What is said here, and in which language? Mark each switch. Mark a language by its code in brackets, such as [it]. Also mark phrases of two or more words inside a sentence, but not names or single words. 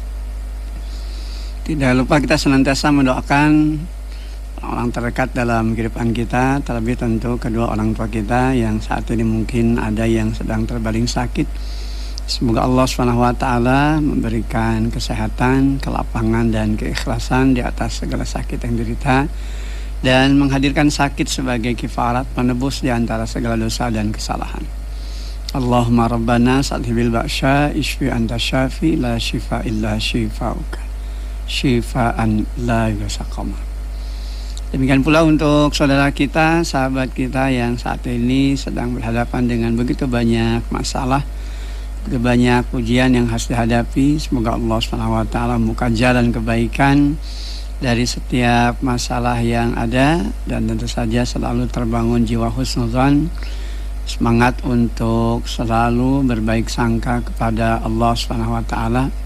[id] Tidak lupa kita senantiasa mendoakan orang terdekat dalam kehidupan kita, terlebih tentu kedua orang tua kita yang saat ini mungkin ada yang sedang terbaring sakit. Semoga [ar] الله سبحانه وتعالى [id] memberikan kesehatan, kelapangan, dan keikhlasan di atas segala sakit yang derita, dan menghadirkan sakit sebagai kifarat penebus di antara segala dosa dan kesalahan. [ar] اللهم ربنا أذهب البأس اشف أنت الشافي لا شفاء إلا شفاؤك شفاء لا يغادر سقما. [id] Demikian pula untuk saudara kita, sahabat kita yang saat ini sedang berhadapan dengan begitu banyak masalah, begitu banyak ujian yang harus dihadapi. Semoga Allah SWT membuka jalan kebaikan dari setiap masalah yang ada, dan tentu saja selalu terbangun jiwa husnuzan, semangat untuk selalu berbaik sangka kepada [ar] الله سبحانه وتعالى,